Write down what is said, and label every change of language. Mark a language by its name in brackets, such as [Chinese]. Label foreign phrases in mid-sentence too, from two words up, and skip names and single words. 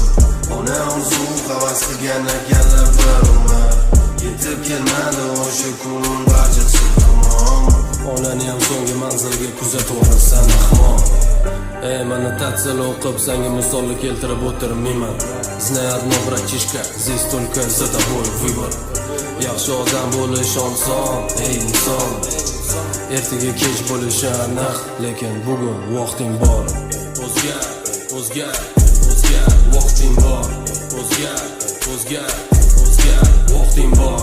[Uzbek] Ona orzu havas qilgan ekanlar bir umr. Yetib kelmadi o'sha kun, barchasi tamom. Onani ham so'nggi manzilga kuzataversan ahmoq. Mana tatsal o'qib senga misolni keltirib o'tirmayman. [Russian] Знай одно, братишка, здесь только за тобой выбор. [Uzbek] Yaxshi odam bo'lish oson, ey inson. Ertaga kech bo'lishi aniq, lekin bugun vaqting bor. O'zgar, o'zgar, o'zgar, vaqting bor. O'zgar, o'zgar, o'zgar, vaqting bor.